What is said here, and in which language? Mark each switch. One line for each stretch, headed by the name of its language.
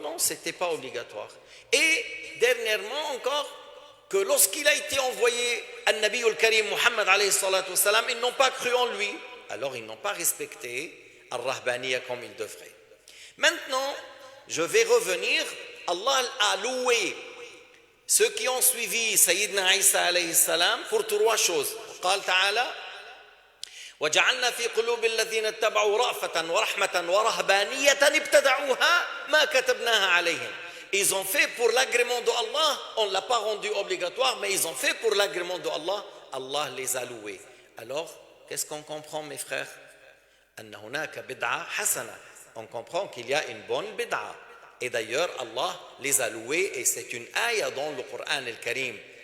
French: Non, ce n'était pas obligatoire. Et dernièrement encore, que lorsqu'il a été envoyé à Nabi al-Karim Muhammad alayhi salatu wassalam, ils n'ont pas cru en lui, alors ils n'ont pas respecté al-Rahbaniya comme ils devraient. Maintenant, je vais revenir, Allah a loué ceux qui ont suivi Sayyidina Isa alayhi salam pour trois choses.
Arabic: قال تعالى وجعلنا في قلوب الذين اتبعوا رأفة ورحمة ورهبانية ابتدعوها ما كتبناها عليهم.
French: Ils ont fait pour l'agrément de Allah, on ne l'a pas rendu obligatoire, mais ils ont fait pour l'agrément de Allah, Allah les a loués. Alors, qu'est-ce qu'on comprend, mes frères?
Arabic: أن هناك بدعة حسنة.
French: On comprend qu'il y a une bonne bid'a. Et d'ailleurs, Allah les a loués, et c'est une ayah dans le Coran al-Karim.